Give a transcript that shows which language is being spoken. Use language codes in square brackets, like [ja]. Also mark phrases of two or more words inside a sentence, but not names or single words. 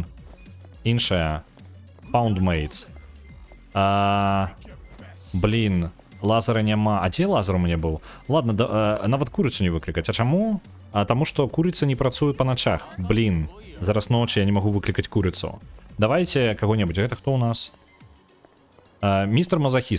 [be] Іншая. Poundmates. Блін, лазера няма. А дзе лазер у мяне быў? Ладно, нават курыцу не выклікаць. А чаму? Таму што курыца не працуе па начах. Блін, зараз ночі я не магу выклікаць курыцу. [ru] Давайте кого-нибудь. Это кто у нас? Мистер Мазохист.